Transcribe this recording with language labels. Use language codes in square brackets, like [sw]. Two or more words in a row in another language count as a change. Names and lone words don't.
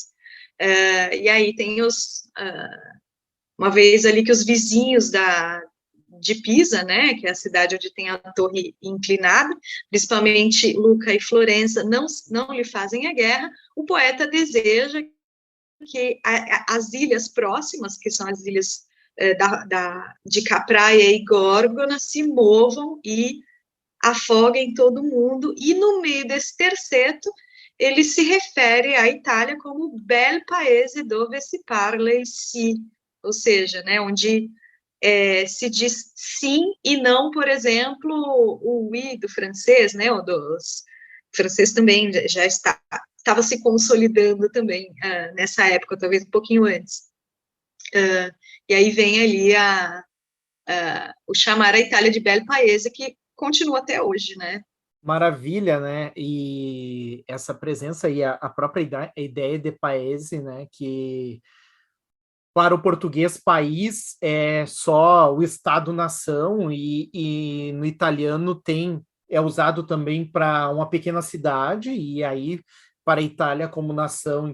[pt] E aí tem uma vez ali que os vizinhos de Pisa, né, que é a cidade onde tem a torre inclinada, principalmente Luca e Florença, não lhe fazem a guerra, o poeta deseja que as ilhas próximas, que são as ilhas de Capraia e Górgona, se movam e afoguem todo mundo, e no meio desse terceto, ele se refere à Itália como [it] bel paese dove si parla il si, [pt] ou seja, né, onde se diz sim e não, por exemplo, o oui do francês, né, o francês também já estava se consolidando também nessa época, talvez um pouquinho antes. E aí vem ali o chamar a Itália de [it] bel paese, [pt] que continua até hoje, né? Maravilha, né? E essa presença e a própria ideia de paese, né? Que para o português, país é só o Estado-nação, e no italiano é usado também para uma pequena cidade, e aí para a Itália como nação.